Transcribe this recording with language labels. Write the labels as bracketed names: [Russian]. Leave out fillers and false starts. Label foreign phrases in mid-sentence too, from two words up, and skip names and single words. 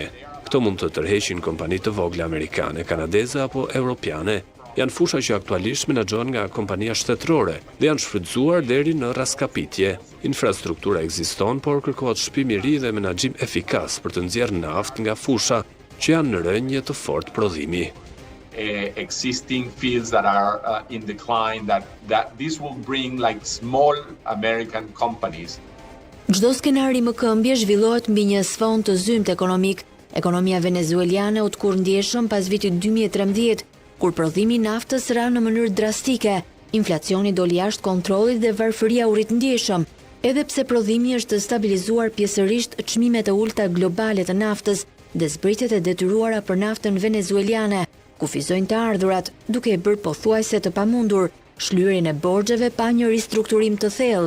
[Albanian] Këto mund të tërheqin kompani të vogla amerikane, kanadeze apo europiane. Janë fusha që aktualisht menaxhohen nga kompania shtetërore dhe janë shfrytzuar deri në raskapitje. Infrastruktura ekziston, por kërkohet shpim i ri dhe menaxhim efikas për të nxjerrë naftë nga fusha që janë në rënje të fortë prodhimi. [English] Existing fields that are in decline, that this will bring like small American companies. [Albanian] Çdo skenari më këmbje zhvillohet mbi një sfond të zymt ekonomik. Ekonomia venezueliane u tkur ndjeshëm pas vitit 2013, kur prodhimi i naftës ra në mënyrë drastike, inflacioni doli jashtë kontrollit dhe varfëria u rrit ndjeshëm. Edhe pse prodhimi është stabilizuar pjesërisht, çmimet e ulta globale të naftës dhe zbritjet e detyruara për naftën venezueliane kufizojnë të ardhurat, duke e bërë pothuajse të pamundur shlyerjen e borxheve pa një ristrukturim të thellë.